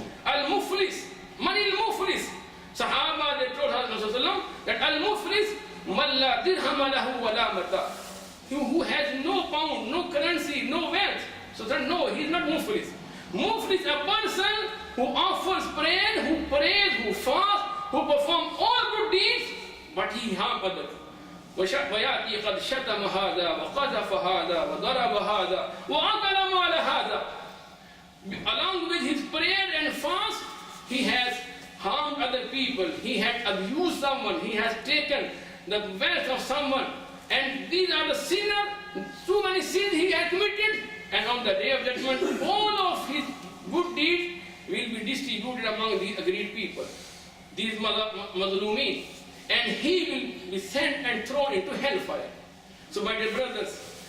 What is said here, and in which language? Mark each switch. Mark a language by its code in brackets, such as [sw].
[ar] Al-Muflis, man al-Muflis. Sahaba, [en] they told [ar] Rasulullah that Al-Muflis, man la dirham lahu wa la mata. [en] He who has no pound, no currency, no wealth. So that no, he is not Muflis. Muflis is a person who offers prayer, who prays, who fasts, who performs all good deeds, but he harms others. [ar] ويأتي قد شتم هذا وقذف هذا وضرب هذا وأكل مال هذا. [en] Along with his prayer and fast, he has harmed other people, he has abused someone, he has taken the wealth of someone, and these are the sinners, too many sins he has committed, and on the day of judgment, all of his good deeds will be distributed among these agreed people, these mazlumeen. And he will be sent and thrown into hellfire. So my dear brothers,